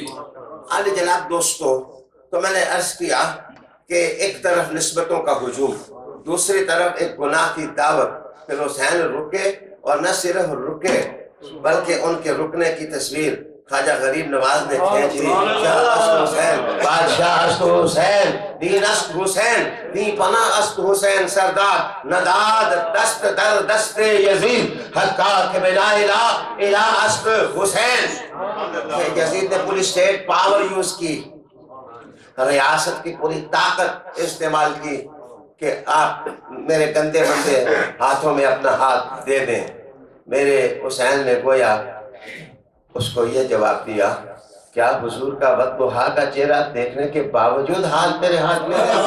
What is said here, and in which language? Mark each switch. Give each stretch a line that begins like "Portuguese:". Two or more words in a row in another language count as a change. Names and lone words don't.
Urdu: عالی جناب دوستو، تو میں نے عرض کیا کہ ایک طرف نسبتوں کا ہجوم، دوسری طرف ایک گناہ کی دعوت۔ پھر حسین رکے، اور نہ صرف رکے بلکہ ان کے رکنے کی تصویر خواجہ غریب نواز نے کھینچ دی۔
Persian: شاہ است حسین، بادشاہ است حسین، دین است حسین، دین پناہ است حسین، سردار نداد دست در دست یزید، حقا کہ بلا الہ است حسین۔
Urdu: یزید نے پوری
English: state power use
Urdu: کی، ریاست کی پوری طاقت استعمال کی کہ آپ میرے گندے بندے ہاتھوں میں اپنا ہاتھ دے دیں۔ میرے حسین نے گویا اس کو یہ جواب دیا، کیا حضور کا بدبہا کا چہرہ دیکھنے کے باوجود ہاتھ میرے ہاتھ میں ہے؟